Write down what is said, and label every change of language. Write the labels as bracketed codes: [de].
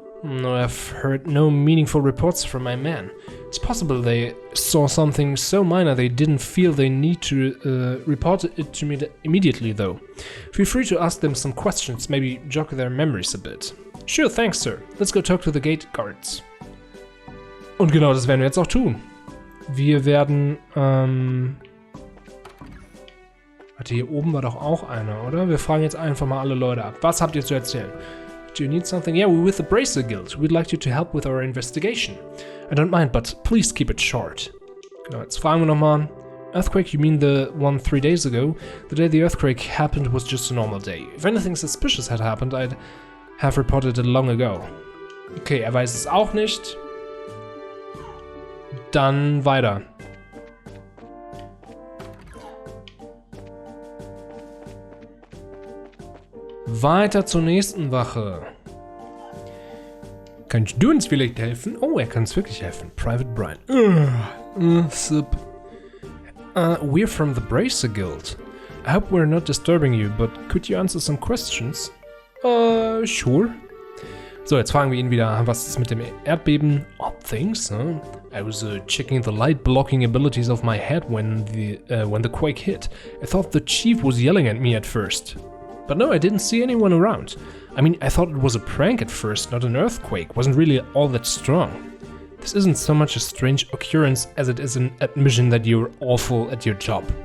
[en] No, I've heard no meaningful reports from my men. It's possible they saw something so minor they didn't feel they need to report it to me immediately, though. Feel free to ask them some questions, maybe jog their memories a bit. Sure, thanks, sir. Let's go talk to the gate guards. [de] Und genau das werden wir jetzt auch tun. Wir werden, warte, hier oben war doch auch einer, oder? Wir fragen jetzt einfach mal alle Leute ab. Was habt ihr zu erzählen? [en] Do you need something? Yeah, we're with the Bracer Guild. We'd like you to help with our investigation. I don't mind, but please keep it short. [de] Genau, jetzt fragen wir nochmal. [en] Earthquake, you mean the one 3 days ago? The day the earthquake happened was just a normal day. If anything suspicious had happened, I'd have reported it long ago. [de] Okay, er weiß es auch nicht. Dann weiter. Weiter zur nächsten Wache. Kannst du uns vielleicht helfen? Oh, er kann uns wirklich helfen. [en] Private Brian. Sup. We're from the Bracer Guild. I hope we're not disturbing you, but could you answer some questions? Sure. [de] So, jetzt fragen wir ihn wieder, was ist mit dem Erdbeben? [en] Odd things, huh? I was checking the light blocking abilities of my head when the quake hit. I thought the chief was yelling at me at first. But no, I didn't see anyone around. I mean, I thought it was a prank at first, not an earthquake. Wasn't really all that strong. This isn't so much a strange occurrence as it is an admission that you're awful at your job.